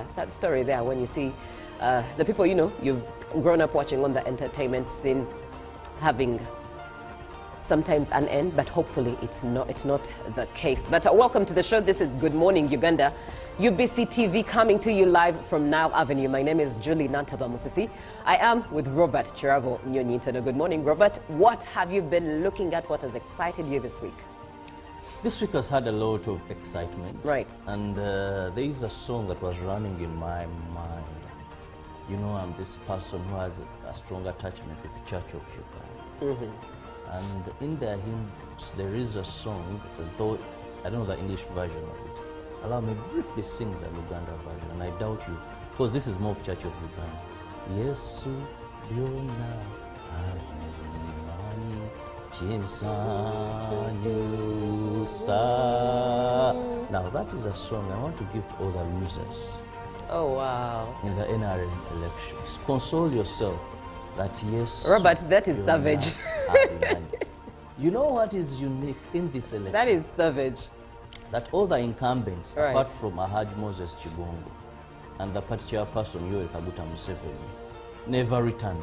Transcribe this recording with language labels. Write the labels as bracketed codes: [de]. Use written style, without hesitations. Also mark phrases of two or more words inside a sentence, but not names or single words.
[en] Sad story there when you see the people you've grown up watching on the entertainment scene having sometimes an end, but hopefully it's not the case. But welcome to the show. This is Good Morning Uganda, UBC TV, coming to you live from Nile Avenue. My name is Julie Nantaba Musisi. I am with Robert Chirabo Nyonyintano. Good morning, Robert. What have you been looking at? What has excited you this week? This week has had a lot of excitement. Right. And there is a song that was running in my mind. You know, I'm this person who has a strong attachment with Church of Uganda. And in their hymns, there is a song, though I don't know the English version of it. Allow me briefly sing the Luganda version, and I doubt you, because this is more of Church of Uganda. [lg] Yesu byonna abimanyi chinsanyusa. [en] Now that is a song I want to give to all the losers. Oh, wow. In the NRM elections. Console yourself that yes, Robert, that is savage. You know what is unique in this election? That is savage. That all the incumbents, apart from Ahaj Moses Chibungu and the party chairperson Yoweri Kaguta Museveni, never returned.